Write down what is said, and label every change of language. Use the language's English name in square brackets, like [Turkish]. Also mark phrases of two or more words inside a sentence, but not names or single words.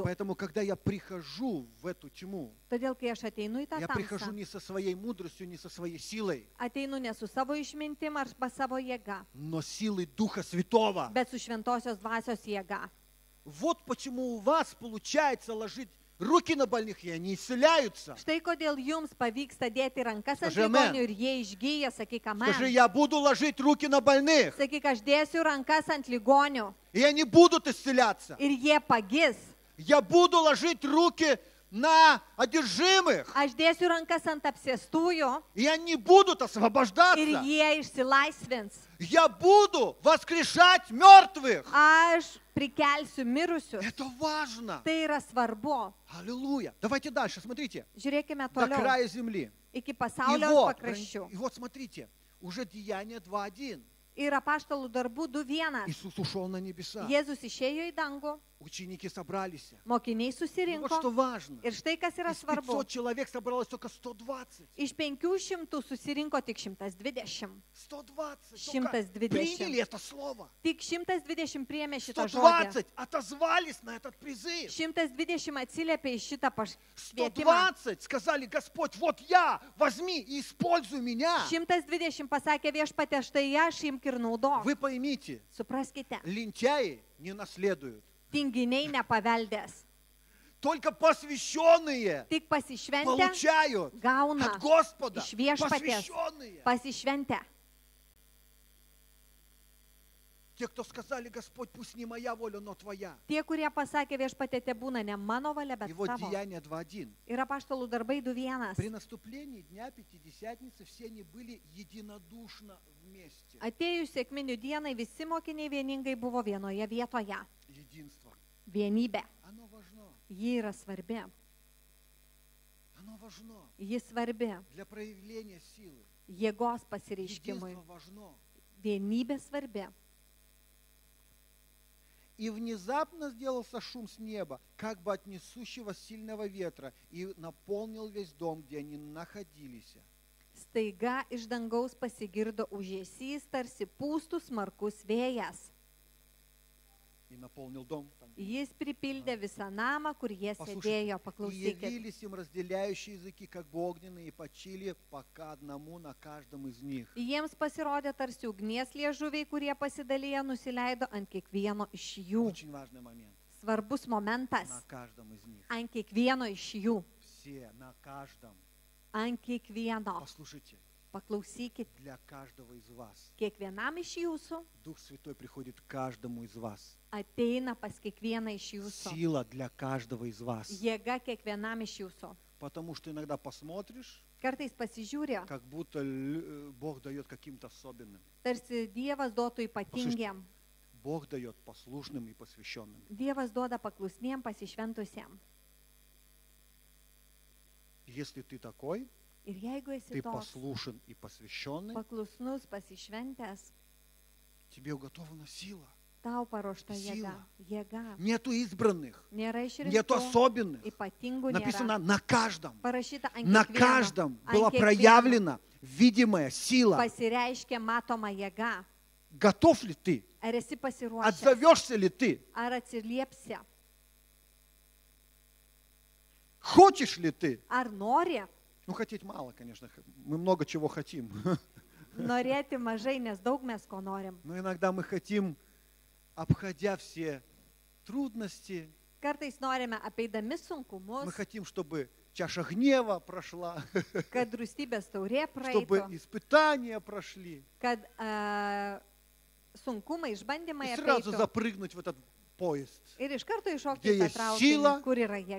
[Russian] Поэтому, когда я прихожу в эту тьму, [Lithuanian] Todėl, kai aš ateinu į tą [Russian] я прихожу [Lithuanian] tamsą, [Russian] не со своей мудростью, не со своей силой, [Lithuanian] ateinu ne su savo išmintim arba savo jėga, [Russian] но силой Духа Святого. [Lithuanian] bet su šventosios dvasios jėga. [Russian] Вот почему у вас получается ложить руки на больных, и они исцеляются. [Lithuanian] Štai kodėl jums pavyksta dėti rankas ant [Russian] Скажи amen. [Lithuanian] ligonių ir jie išgyja, sakyk, [Russian] Скажи, amen. я буду ложить руки на больных, [Lithuanian] Sakyk, aš dėsiu rankas ant ligonių [Russian] и они будут исцеляться. [Lithuanian] ir jie pagis. [Russian] Я буду ложить руки на одержимых, [Lithuanian] Aš dėsiu rankas ant apsėstųjų [Russian] и они будут [Lithuanian] ir [Russian] освобождаться. [Lithuanian] jie išsilaisvins. [Russian] Я буду воскрешать мертвых. [Lithuanian] Aš prikelsiu mirusius. [Russian] Это важно. [Lithuanian] Tai yra svarbu. [Russian] Аллилуйя. Давайте дальше, смотрите. [Lithuanian] Žiūrėkime [Russian] До [Lithuanian] toliau. [Russian] края земли. [Lithuanian] Iki [Russian] И [Lithuanian] pasaulio [Russian] вот, [Lithuanian] pakraščių. [Russian] и вот смотрите, уже Деяние 2:1. [Lithuanian] Ir apaštalų darbų 2:1. [Russian] Иисус ушел на небеса. [Lithuanian] Jėzus išėjo į dangų [Russian] Ученики собрались. [Lithuanian] Mokiniai [Russian] И вот [Lithuanian] susirinko. [Russian] что важно. [Lithuanian] Ir štai kas yra [Russian] Из [Lithuanian] svarbu. [Russian] 500 человек собралось только 120. [Lithuanian] Iš 500 susirinko tik 120. [Russian] 120 [Lithuanian] 120. [Russian] только приняли это слово. [Lithuanian] Tik 120 priėmė šitą žodį. [Russian] 120 отозвались на этот призыв. [Lithuanian] 120 atsiliepė į šitą pašvietimą. [Russian] 120 сказали: Господь, вот я, возьми и используй меня. [Lithuanian] 120 pasakė viešpatie, štai aš imk ir naudok. [Russian] Вы поймите, [Lithuanian] Supraskite, [Russian] лентяи не наследуют. [Lithuanian] tinginiai nepaveldės. [Russian] Только посвященные [Lithuanian] Tik pasišventę [Russian] получают [Lithuanian] gauna [Russian] от Господа. [Lithuanian] iš viešpaties. [Russian] Посвященные. [Lithuanian] Pasišventę. [Russian] Те, кто сказали: Господь, пусть не моя воля, но твоя. [Lithuanian] Tie, kurie pasakė viešpatie, te būna ne mano valia, bet [Russian] И вот [Lithuanian] tavo. [Russian] Деяния 2:1. [Lithuanian] Ir apaštalų darbai 2:1. [Russian] При наступлении Дня Пятидесятницы все они были единодушно вместе. [Lithuanian] Atėjus sėkminių dienai visi mokiniai vieningai buvo vienoje vietoje. [Russian] Единство. [Lithuanian] Vienybė. [Russian] Оно важно. [Lithuanian] Ji yra svarbi. [Russian] Оно важно [Lithuanian] Ji svarbi [Russian] для проявления силы. [Lithuanian] jėgos pasireiškimui. [Russian] Единство важно. [Lithuanian] Vienybė svarbi. [Russian] И внезапно сделался шум с неба, как бы от несущего сильного ветра, и наполнил весь дом, где они находились. [Lithuanian] Staiga iš dangaus pasigirdo ūžesys, tarsi pūstų smarkus vėjas. [Russian] И наполнил дом. Там, [Lithuanian] Jis pripildė visą namą, kur jie [Russian] Послушайте, [Lithuanian] sėdėjo. [Russian] и [Lithuanian] Paklausykit. [Russian] явились им разделяющие языки, как бы огненные, и почили пока одному на каждом из них. [Lithuanian] Jiems pasirodė tarsi ugnies liežuviai, kurie pasidaliję nusileido ant kiekvieno iš jų. [Russian] Очень важный момент. [Lithuanian] Svarbus momentas. [Russian] На каждом из них. [Lithuanian] Ant kiekvieno iš jų. [Russian] Все, на каждом. [Lithuanian] Ant kiekvieno. [Russian] Послушайте, [Lithuanian] Paklausykit. [Russian] для каждого из вас. [Lithuanian] Kiekvienam iš jūsų [Russian] Дух Святой приходит к каждому из вас. [Lithuanian] ateina pas kiekvieną iš jūsų. [Russian] Сила для каждого из вас. [Lithuanian] Jėga kiekvienam iš jūsų. [Russian] Потому что иногда посмотришь, [Lithuanian] Kartais pasižiūrė, [Russian] как будто Бог дает каким-то особенным. [Lithuanian] tarsi Dievas duotų ypatingiem. [Russian] Бог дает послушным и посвященным. [Lithuanian] Dievas duoda paklusniem, pasišventusiem. [Russian] Если ты такой, [Lithuanian] Ir jeigu esi [Russian] ты [Lithuanian] toks [Russian] послушен и посвященный, [Lithuanian] paklusnus, pasišventęs, [Russian] тебе уготована сила. [Lithuanian] tau paruošta jėga. [Russian] Сила. [Lithuanian] Jėga. [Russian] Нету избранных, [Lithuanian] Nėra [Russian] нету [Lithuanian] išrinktų, [Russian] особенных. [Lithuanian] ypatingų nėra. [Russian] Написано на каждом. [Lithuanian] Parašyta ant [Russian] На [Lithuanian] kiekvieno. [Russian] каждом [Lithuanian] Ant [Russian] была [Lithuanian] kiekvieno [Russian] проявлена видимая сила. [Lithuanian] pasireiškė matoma jėga. [Russian] Готов ли ты? [Lithuanian] Ar esi pasiruošęs? [Russian] Отзовешься ли ты? [Lithuanian] Ar atsiliepsi? [Russian] Хочешь ли ты? [Lithuanian] Ar nori? [Russian] Ну, хотеть мало, конечно. Мы много чего хотим. [Lithuanian] Norėti mažai, nes daug mes ko norim. [Russian] Но иногда мы хотим, обходя все трудности, [Lithuanian] Kartais norime apeidami [Russian] мы [Lithuanian] sunkumus, [Russian] хотим, чтобы чаша гнева прошла, [Lithuanian] kad rūstybės taurė [Russian] чтобы [Lithuanian] praeitų, [Russian] испытания прошли. [Lithuanian] kad sunkumai, išbandymai [Russian] И сразу [Lithuanian] apeitų. [Russian] запрыгнуть в этот поезд, [Lithuanian] Ir iš karto iššokti [Russian] где [Lithuanian] į tą [Russian] есть [Lithuanian] traukinį, [Russian] сила, [Lithuanian] kur yra jėga,